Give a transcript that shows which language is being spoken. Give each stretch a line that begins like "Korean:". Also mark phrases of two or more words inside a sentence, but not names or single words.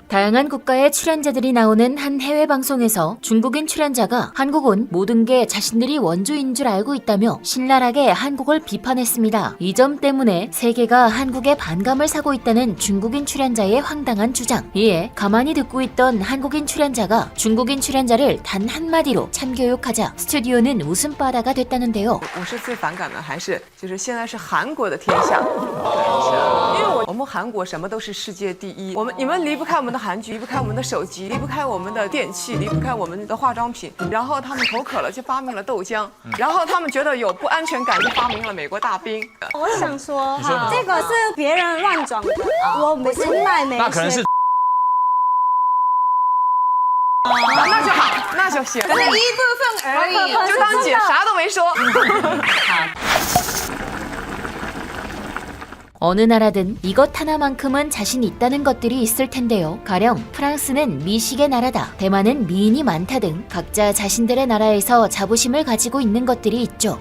Korean: 다양한 국가의 출연자들이 나오는 한 해외 방송에서 중국인 출연자가 한국은 모든 게 자신들이 원조인 줄 알고 있다며 신랄하게 한국을 비판했습니다. 이 점 때문에 세계가 한국에 반감을 사고 있다는 중국인 출연자의 황당한 주장. 이에 가만히 듣고 있던 한국인 출연자가 중국인 출연자를 단 한마디로 참교육하자 스튜디오는 웃음바다가 됐다는데요.
Chinese: 我是最反感的还是就是现在是韩国的天下，因为我们韩国什么都是世界第一，你们离不开我们的韩剧，离不开我们的手机，离不开我们的电器，离不开我们的化妆品。然后他们口渴了就发明了豆浆，然后他们觉得有不安全感就发明了美国大兵。我想说，这个是别人乱转的，我们是卖美那可能是。那就好，那就行，一部分而已，就当姐啥都没说。
Korean: 어느 나라든 이것 하나만큼은 자신 있다는 것들이 있을 텐데요. 가령 프랑스는 미식의 나라다, 대만은 미인이 많다 등 각자 자신들의 나라에서 자부심을 가지고 있는 것들이 있죠.